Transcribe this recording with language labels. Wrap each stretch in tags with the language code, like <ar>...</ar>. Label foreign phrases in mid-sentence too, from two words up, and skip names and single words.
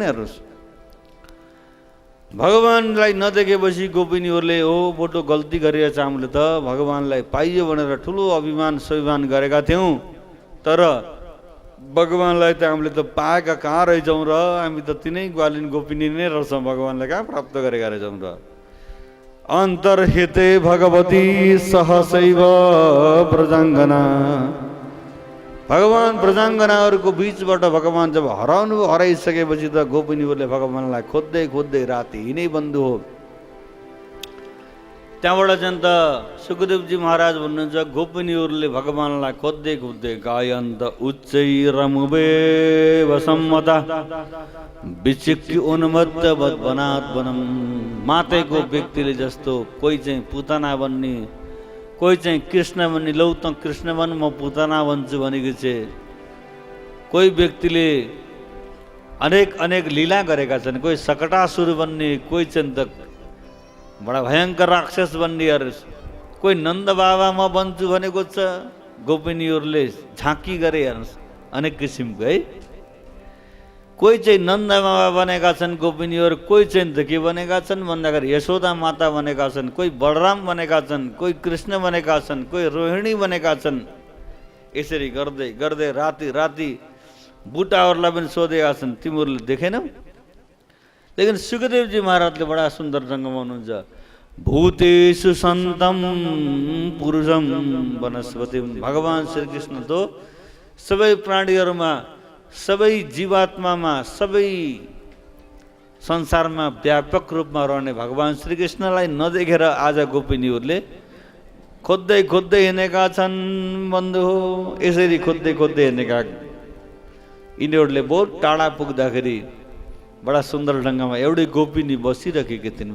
<ne>हेर्नुहोस् भगवान्लाई नदेखेपछि गोपिनीहरूले हो बोटो गल्ती गरेछ हामीले त भगवान्लाई पाइयो भनेर ठुलो अभिमान स्वाभिमान गरेका थियौँ, तर भगवान्लाई त हामीले त पाएका कहाँ रहेछौँ र, हामी त तिनै ग्वालिन गोपिनी नै रहेछौँ, भगवान्लाई कहाँ प्राप्त गरेका रहेछौँ र।</ne> <sa>अन्तर्हिते भगवती सहसैव प्रजाङ्गना,</sa> <ne>भगवान् प्रजाङ्गनाहरूको बिचबाट भगवान् जब हराइसकेपछि त गोपिनीहरूले भगवान्लाई खोज्दै राति यिनै बन्धु हो त्यहाँबाट चाहिँ त सुखदेवजी महाराज भन्नुहुन्छ गोपिनीहरूले भगवानलाई खोज्दै खोज्दै</ne> <sa>गायन्त उच्चै रमुवे वसम्मता विचिक्की उन्मत्त वनात वनम।</sa> <ne>मातेको व्यक्तिले जस्तो कोही चाहिँ पुतना बन्ने, कोही चाहिँ कृष्ण बन्ने, लौ त कृष्ण बन म पुतना बन्छु भनेको चाहिँ, कोही व्यक्तिले अनेक अनेक लीला गरेका छन्, कोही सकटासुर बन्ने, कोही चाहिँ त बडा भयङ्कर राक्षस बन्नेहरू, कोही नन्द बाबा म बन्छु भनेको छ। गोपिनीहरूले झाँकी गरे हेर्नुहोस् अनेक किसिमको है। कोही चाहिँ नन्द बाबा बनेका छन् गोपिनीहरू, कोही चाहिँ त के बनेका छन् भन्दाखेरि यशोदा माता बनेका छन्, कोही बलराम बनेका छन्, कोही कृष्ण बनेका छन्, कोही रोहिणी बनेका छन्। यसरी गर्दै गर्दै राति राति बुटाहरूलाई पनि सोधेका छन्, तिमीहरूले देखेनौ? लेकिन सुखदेवजी महाराजले बडा सुन्दर ढङ्गमा हुनुहुन्छ।</ne> <sa>भूतेषु सन्तम पुरुषम वनस्पति।</sa> <ne>भगवान श्रीकृष्ण तो सबै प्राणीहरूमा, सबै जीवात्मामा, सबै संसारमा व्यापक रूपमा रहने भगवान श्रीकृष्णलाई नदेखेर आज गोपिनीहरूले खोज्दै खोज्दै हिँडेका छन् बन्धु हो। यसरी खोज्दै खोज्दै हिँडेका यिनीहरूले बहुत टाढा पुग्दाखेरि बडा सुन्दर ढङ्गमा एउटै गोपिनी बसिरहेकी थिइन्।</ne>